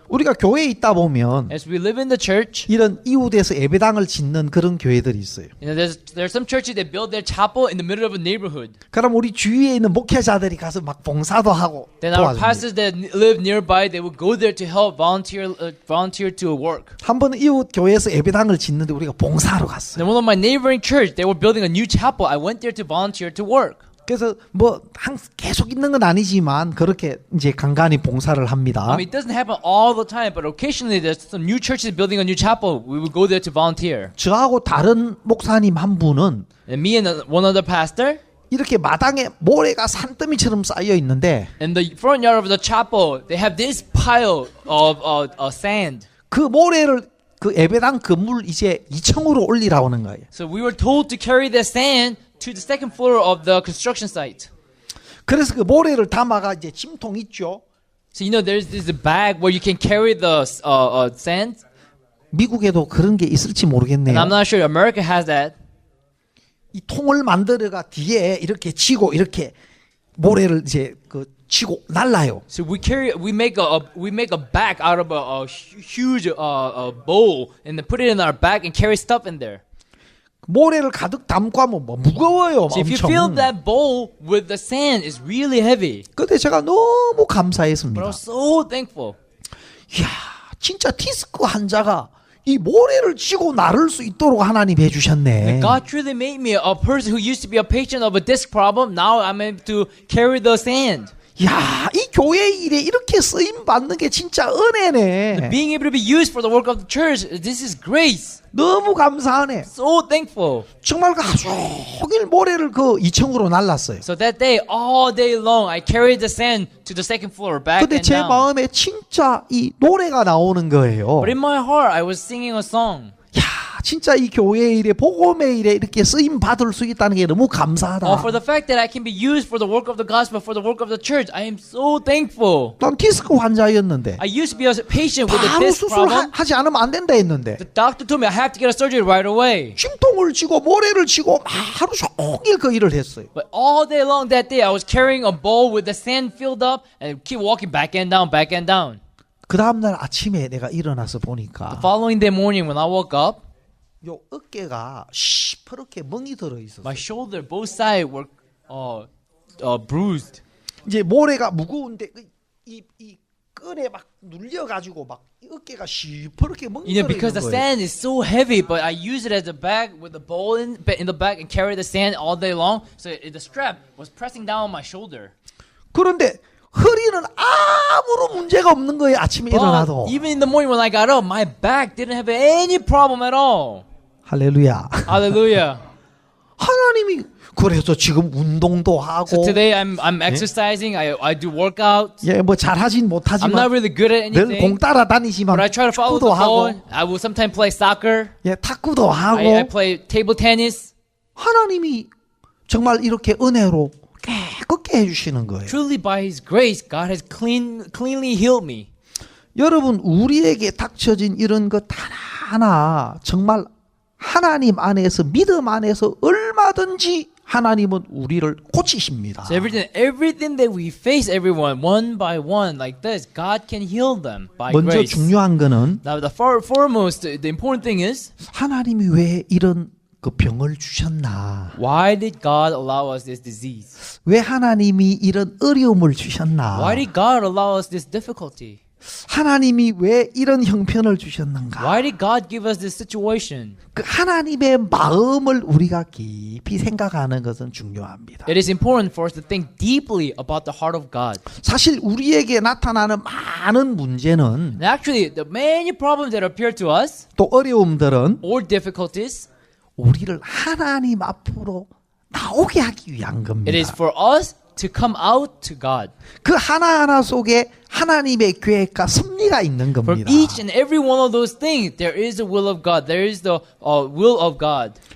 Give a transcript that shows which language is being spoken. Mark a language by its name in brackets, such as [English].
[Korean] 우리가 교회에 있다 보면 [English] As we live in the church, [Korean] 이런 이웃에서 예배당을 짓는 그런 교회들이 있어요. [English] you know, there's some churches that build their chapel in the middle of a neighborhood. [Korean] 그럼 우리 주위에 있는 목회자들이 가서 막 봉사도 하고 [English] Then our [Korean] 도와줍니다. [English] pastors that live nearby, they would go there to help volunteer to work. [Korean] 한 번은 이웃 교회에서 예배당을 짓는데 우리가 봉사하러 갔어요. [English] Then one of my neighboring church, they were building a new chapel. I went there to volunteer to work. [Korean] 그래서 계속 있는 건 아니지만 그렇게 이제 간간히 봉사를 합니다. [English] I mean, it doesn't happen all the time, but occasionally there's some new churches building a new chapel. We would go there to volunteer. [Korean] 저하고 다른 목사님 한 분은 [English] And me and one other pastor, [Korean] 이렇게 마당에 모래가 산더미처럼 쌓여 있는데 [English] in the front yard of the chapel, they have this pile of sand. [Korean] 그 모래를 그 예배당 건물 이제 2층으로 올리라고 하는 거예요. [English] So we were told to carry the sand to the second floor of the construction site. [Korean] 그래서 그 모래를 담아가 이제 짐통 있죠. [English] So you know, there's this bag where you can carry the sand. [Korean] 미국에도 그런 게 있을지 모르겠네요. [English] And I'm not sure America has that. [Korean] 이 통을 만들어가 뒤에 이렇게 치고 이렇게 모래를 이제 그 치고 날라요. [English] So we make a bag out of a huge bowl and then put it in our bag and carry stuff in there. [Korean] 모래를 가득 담고 하면 뭐 무거워요. [English] So if you fill that bowl with the sand, it's really heavy. [Korean] 근데 제가 너무 [English] But I [Korean] 감사했습니다. [English] was so thankful. [Korean] 이야, 진짜 디스크 환자가 이 모래를 치고 나를 수 있도록 하나님 해주셨네. [English] God truly made me a person who used to be a patient of a disc problem. Now I'm able to carry the sand. [Korean] 야, 이 교회 일에 이렇게 쓰임 받는 게 진짜 은혜네. [English] Being able to be used for the work of the church, this is grace. [Korean] 너무 감사하네. [English] So thankful. [Korean] 정말 그 하루 종일 모래를 그 2층으로 날랐어요. [English] So that day, all day long, I carried the sand to the second floor, back [Korean] 근데 [English] and [Korean] 제 [English] down. [Korean] 마음에 진짜 이 노래가 나오는 거예요. [English] But in my heart, I was singing a song. [Korean] 야, 진짜 이 교회 일에 복음의 일에 이렇게 쓰임 받을 수 있다는 게 너무 감사하다. [English] For the fact that I can be used for the work of the gospel, for the work of the church, I am so thankful. [Korean] 난 디스크 환자였는데 [English] I used to be a patient with a disc problem. [Korean] 수술하지 않으면 안 된다 했는데 [English] The doctor told me I have to get a surgery right away. [Korean] 침통을 치고 모래를 치고 하루 종일 그 일을 했어요. [English] But all day long that day, I was carrying a bowl with the sand filled up and keep walking back and down, back and down. [Korean] 그 다음날 아침에 내가 일어나서 보니까 [English] Following day morning, when I woke up, [Korean] 요 어깨가 시퍼렇게 멍이 들어 있었어요. [English] my shoulder, both sides were bruised. [Korean] 이제 모래가 무거운데 이 끈에 막 눌려가지고 막 어깨가 시퍼렇게 멍이 [English] You know, because [Korean] 있는 [English] the [Korean] 거예요. [English] sand is so heavy, but I use it as a bag with a bowl in the back and carry the sand all day long. So the strap was pressing down on my shoulder. [Korean] 그런데 허리는 아무런 문제가 없는 거예요. 아침에 일어나도. [English] But even in the morning when I got up, my back didn't have any problem at all. [Korean] 할렐루야. [English] Hallelujah. [Korean] 하나님이 그래서 지금 운동도 하고 [English] So today I'm exercising. I do workouts. [Korean] 예, 뭐 잘하진 [English] I'm not [Korean] 못하지만 [English] really good at [Korean] 늘 [English] anything, [Korean] 공 따라다니지만 [English] but I try to follow [Korean] 탁구도 [English] the [Korean] 하고 [English] ball. I will sometimes play soccer. [Korean] 예, 탁구도 하고 [English] I play table tennis. [Korean] 하나님이 정말 이렇게 은혜로 깨끗게 해주시는 거예요. [English] Truly by His grace, God has cleanly healed me. [Korean] 여러분 우리에게 닥쳐진 이런 것 하나하나 정말 하나님 안에서 믿음 안에서 얼마든지 하나님은 우리를 고치십니다. [English] So everything that we face, everyone, one by one, like this, God can heal them by [Korean] 먼저 [English] grace. [Korean] 중요한 거는 [English] Now, the foremost, the important thing is, [Korean] 하나님이 왜 이런 그 병을 주셨나? [English] why did God allow us this disease? [Korean] 왜 하나님이 이런 어려움을 주셨나? [English] Why did God allow us this difficulty? [Korean] 하나님이 왜 이런 형편을 주셨는가? [English] Why did God give us this situation? [Korean] 그 하나님의 마음을 우리가 깊이 생각하는 것은 중요합니다. [English] It is important for us to think deeply about the heart of God. [Korean] 사실 우리에게 나타나는 많은 문제는 [English] And actually, the many problems that appear to us, [Korean] 또 어려움들은 [English] or difficulties, [Korean] 우리를 하나님 앞으로 나오게 하기 위한 겁니다. [English] it is for us to come out to God. [Korean] 그 하나하나 속에 하나님의 계획과 섭리가 있는 [English] From [Korean] 겁니다. [English] each and every one of those things, there is the will of God. There is the will of God.